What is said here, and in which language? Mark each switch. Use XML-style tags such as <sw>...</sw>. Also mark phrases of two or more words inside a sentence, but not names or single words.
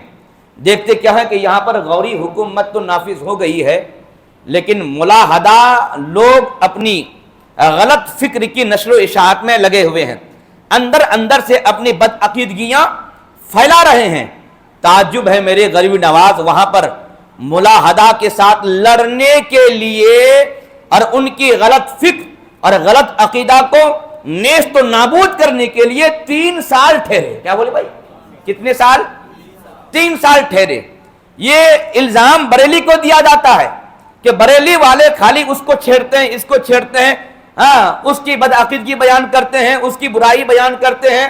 <ur>دیکھتے کیا ہے کہ یہاں پر غوری حکومت تو نافذ ہو گئی ہے، لیکن ملاحدہ لوگ اپنی غلط فکر کی نشر و اشاعت میں لگے ہوئے ہیں، اندر سے اپنی بدعقیدگیاں پھیلا رہے ہیں. تعجب ہے میرے غریب نواز وہاں پر ملاحدہ کے ساتھ لڑنے کے لیے اور ان کی غلط فکر اور غلط عقیدہ کو نیست و نابود کرنے کے لیے 3 سال ٹھہرے. کیا بولے بھائی؟ کتنے سال؟ 3 سال ٹھہرے. یہ الزام بریلی کو دیا جاتا ہے کہ بریلی والے خالی اس کو چھیڑتے ہیں، اس کو چھیڑتے ہیں، اس کی بدعقیدگی بیان کرتے ہیں، اس کی برائی بیان کرتے ہیں.</ur>